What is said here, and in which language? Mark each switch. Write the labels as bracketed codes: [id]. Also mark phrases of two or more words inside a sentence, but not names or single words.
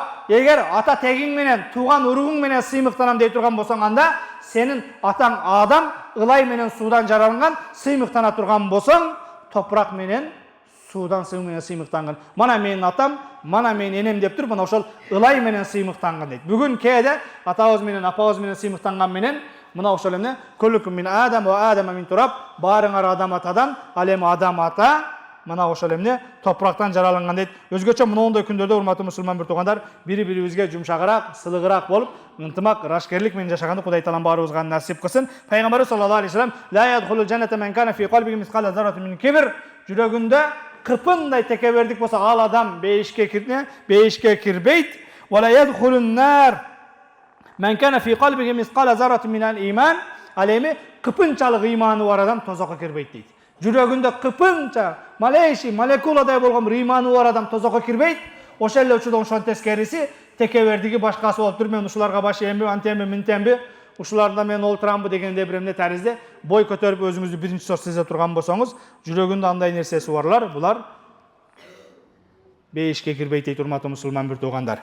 [ky] Эгер ата тегиң менен, тууган уругуң менен сыймыктанам дей турган болсоң, анда сенин атаң Адам ылай менен суудан жаралган, сыймыктана турган болсоң, топурак менен суудан сыймыктанган. Мана менин атам, мана менин энем деп туруп, мана ошол ылай менен сыймыктанган дейт. Бүгүн кээде атабыз менен апабыз менен сыймыктанган менен мына ошол эмне [ar] كلكم من آدم وآدم من تراب, [ky] баарыңар адам атадан, ал эми адам ата мына ошол эмне топурактан жаралган дейт. Өзгөчө мындай күндөрдө урматтуу мусулман бир туугандар, бири-бирибизге жумшагыраак, сылыгыраак болуп, ынтымак, рашкерлик менен жашаганды Кудай Таалам баарыбызга насип кылсын. [ar] Пайгамбарыбыз صلى الله عليه وسلم لا يدخل الجنة من كان في قلبه مثقال ذرة من كبر, [ky] жүрөгүндө кырпындай текебердик болсо, ал адам бейишке кирбейт. [ar] ولا يدخل النار من كان في قلبه مثقال ذرة من الإيمان, [ky] ал эми кыпынчалык ыйманы бар адам тозокко кирбейт дейт. Жүрөгүндө кыпынча, молекуладай болгон бир ыйманы бар адам тозокко кирбейт. Ошол эле учурда ошон тескериси текебердиги башкасы болуп туруп, мен ушуларга баш ийемби, антемби, минтемби, ушуларда мен олтурамбы дегенде бир эмне таризде бой көтөрүп өзүңүздү биринчи сорт сезе турган болсоңуз, жүрөгүндө андай нерсеси барлар, булар бейишке кирбейт дейт урматтуу мусулман бир туугандар.